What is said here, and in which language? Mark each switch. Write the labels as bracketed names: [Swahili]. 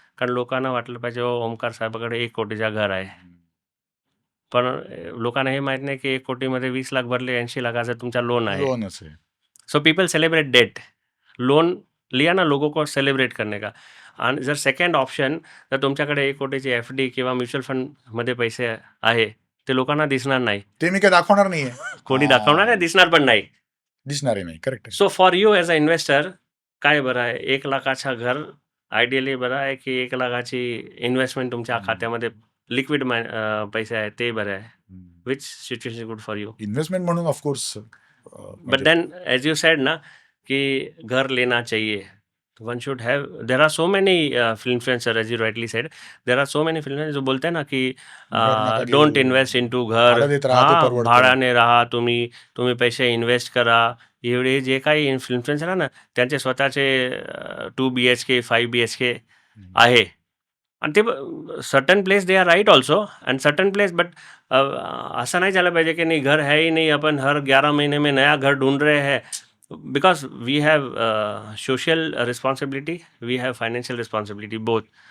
[Marathi] कारण लोकांना वाटलं पाहिजे ओमकार साहेबाकडे 1 कोटीचा घर आहे. पण लोकांना हे माहित नाही की 1 कोटीमध्ये 20 लाख भरले, 80 लाखाचं तुमचा लोन आहे. लोनच आहे. [English] So people celebrate that. [Hindi] Loan लिया ना लोगों को सेलिब्रेट करने का. [Marathi] आणि जर सेकंड ऑप्शन जर तुमच्याकडे 1 कोटीची FD किंवा म्युच्युअल फंडमध्ये पैसे आहे ते लोकांना दिसणार नाही. ते मी काय दाखवणार नाहीये. कोणी दाखवणार नाही, दिसणार पण नाही. दिसणार नाही. Correct. [English] so for you as a investor [Marathi] काय बरं आहे? 1 लाखाचं घर आयडियली बरं आहे की 1 लाखाची इन्व्हेस्टमेंट तुमच्या खात्यामध्ये लिक्विड पैसे आहे ते बरं आहे? [English] Which situation is good for you? [Marathi] Investment म्हणून of course. [English] but then as you said ना कि [Hindi] घर लेना चाहिए, [English] One should have. There are so many influencer, as you rightly said, there are so many influencer [Hindi] जो बोलते हैं ना कि [Marathi] नका घेऊ. [English] Don't invest in to घर. [Marathi] भाडं देत राहा, ते परवडतं. भाड्याने राहा, तुम्ही पैसे इन्व्हेस्ट करा. एवढे जे काही इन्फ्लुएन्सर आहे ना त्यांचे स्वतःचे 2 BHK 5 BHK आहे. आणि ते [English] Certain place they are right also and certain place. [Marathi] But असं नाही झालं पाहिजे की [Hindi] नाही घर है ही नहीं, अपन हर 11 महीने में नया घर ढूंढ रहे हैं. [English] Because we have social responsibility, we have financial responsibility, both.